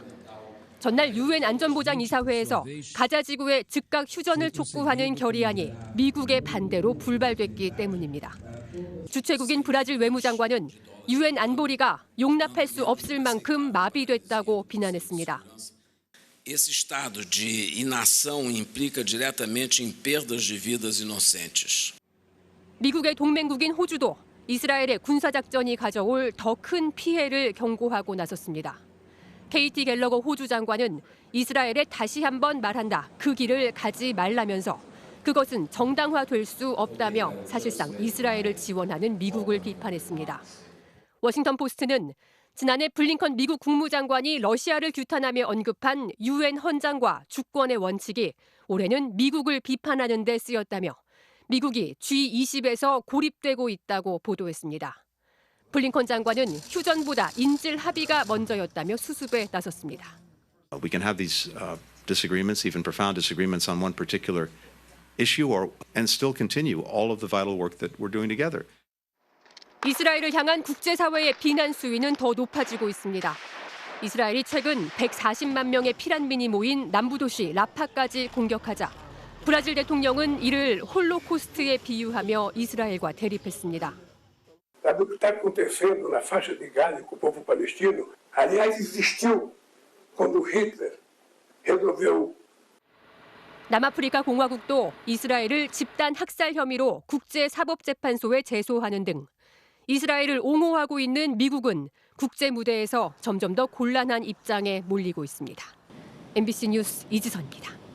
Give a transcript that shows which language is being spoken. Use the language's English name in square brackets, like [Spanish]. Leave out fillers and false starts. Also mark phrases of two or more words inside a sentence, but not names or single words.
[Korean] 전날 유엔 안전보장이사회에서 가자 지구의 즉각 휴전을 촉구하는 결의안이 미국의 반대로 불발됐기 때문입니다. 주최국인 브라질 외무장관은 유엔 안보리가 용납할 수 없을 만큼 마비됐다고 비난했습니다. [Portuguese] Esse estado de inação implica diretamente em perdas de vidas inocentes. [Korean] 미국의 동맹국인 호주도 이스라엘의 군사작전이 가져올 더 큰 피해를 경고하고 나섰습니다. KT 갤러거 호주 장관은 이스라엘에 다시 한번 말한다. 그 길을 가지 말라면서 그것은 정당화될 수 없다며 사실상 이스라엘을 지원하는 미국을 비판했습니다. 워싱턴 포스트는 지난해 블링컨 미국 국무장관이 러시아를 규탄하며 언급한 유엔 헌장과 주권의 원칙이 올해는 미국을 비판하는 데 쓰였다며 미국이 G20에서 고립되고 있다고 보도했습니다. 블링컨 장관은 휴전보다 인질 합의가 먼저였다며 수습에 나섰습니다. [English] We can have these disagreements, even profound disagreements on one particular issue, and still continue all of the vital work that we're doing together. [Korean] 이스라엘을 향한 국제사회의 비난 수위는 더 높아지고 있습니다. 이스라엘이 최근 140만 명의 피난민이 모인 남부도시 라파까지 공격하자 브라질 대통령은 이를 홀로코스트에 비유하며 이스라엘과 대립했습니다. [Portuguese] O que está acontecendo na faixa de Gaza com o povo palestino, aliás, existiu quando Hitler resolveu. [Korean] 남아프리카 공화국도 이스라엘을 집단 학살 혐의로 국제사법재판소에 제소하는 등 이스라엘을 옹호하고 있는 미국은 국제 무대에서 점점 더 곤란한 입장에 몰리고 있습니다. MBC 뉴스 이지선입니다.